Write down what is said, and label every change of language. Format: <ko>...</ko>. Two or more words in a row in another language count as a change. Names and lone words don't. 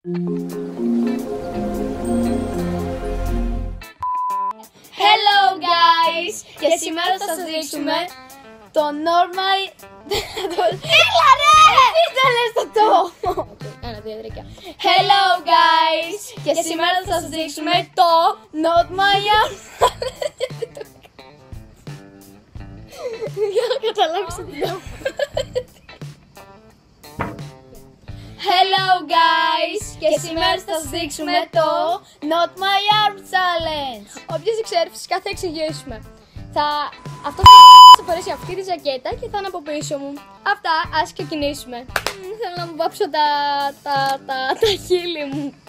<en>Hello guys!</en> <el>Και σήμερα θα σας δείξουμε το normal... Έλα ρε! Δεν λες το! Ένα, δύο, τρία.</el> <en>Hello guys!</en> <el>Και σήμερα θα σας δείξουμε το Not My Arm. Για να καταλάβεις τι λέω.</el> <en>Hello guys!</en> <el>Και σήμερα θα σας δείξουμε το Not My Arm Challenge. Όποιος δεν ξέρει, φυσικά θα εξηγήσουμε. Αυτό θα φορέσει αυτή τη ζακέτα και θα είναι από πίσω μου. Αυτά, ας ξεκινήσουμε. Θέλω να μου βάψω τα χείλη μου.</el>